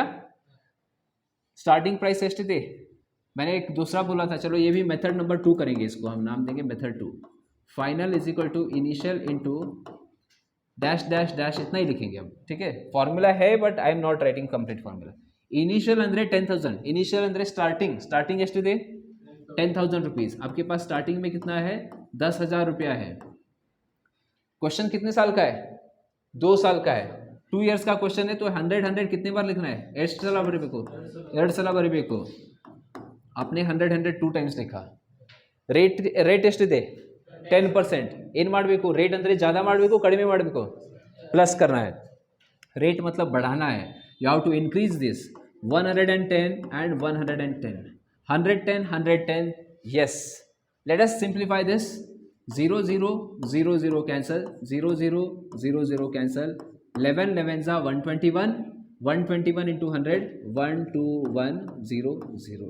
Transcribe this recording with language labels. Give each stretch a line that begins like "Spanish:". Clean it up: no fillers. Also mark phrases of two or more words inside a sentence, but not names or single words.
Hindi: स्टार्टिंग प्राइस एस्ट थे, मैंने एक दूसरा बोला था। चलो ये भी
English: method number
Hindi: 2 करेंगे, इसको हम नाम देंगे मेथड 2।
English: final is equal to initial into dash dash dash,
Hindi: इतना ही लिखेंगे हम, ठीक है।
English: फॉर्मूला है but I am not writing complete formula.
Hindi: इनिशियल अंदर 10,000, इनिशियल अंदर स्टार्टिंग
Kannada: ಎಷ್ಟು ಇದೆ?
Hindi: 10,000 रुपीज। आपके पास स्टार्टिंग में कितना है? 10,000 रुपया है। क्वेश्चन कितने साल का है? 2 साल का है। 2 इयर्स का क्वेश्चन है, तो 100 कितने बार लिखना है?
Kannada: 2 ಸಲ ಬರೀಬೇಕು।
Hindi: आपने 100 2 टाइम्स लिखा।
Kannada: ರೇಟ್ ಎಷ್ಟಿದೆ? 10%। ಏನು ಮಾಡಬೇಕು? ರೇಟ್ ಅಂದರೆ ज़्यादा ಮಾಡಬೇಕು, ಕಡಿಮೆ ಮಾಡಬೇಕು?
Hindi: प्लस करना है। रेट मतलब बढ़ाना है।
English: you have to increase this 110 and 110, 110 yes। let us simplify this। 0 0 0 0 cancel, 0 0 0 0 cancel, 11 11s are 121, 121 into 100 12100।